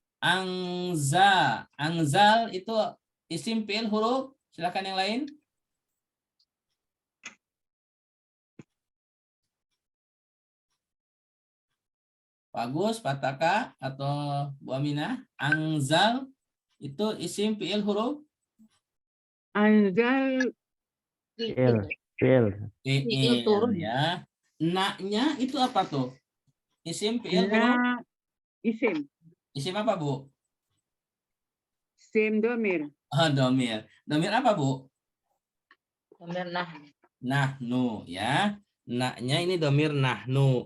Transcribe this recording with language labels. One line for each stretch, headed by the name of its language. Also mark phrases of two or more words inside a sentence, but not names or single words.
Indonesian: Angzal itu
Arabic: isim fi'il huruf.
Indonesian: Silakan yang lain. Bagus, Pak Taka atau Bu Aminah. Angzal itu
Arabic: isim fi'il huruf.
Indonesian: Anzal Fiil. Fiil. Fi'il turun. ya. Na-nya itu apa tuh?
Arabic: Isim fi'il huruf.
Indonesian: na isim. Isim apa, Bu?
Arabic: Sim domir.
Indonesian: Oh, domir. Domir apa, Bu?
Arabic: Domir nah.
Indonesian: Nahnu ya. Na-nya ini
Arabic: domir nahnu.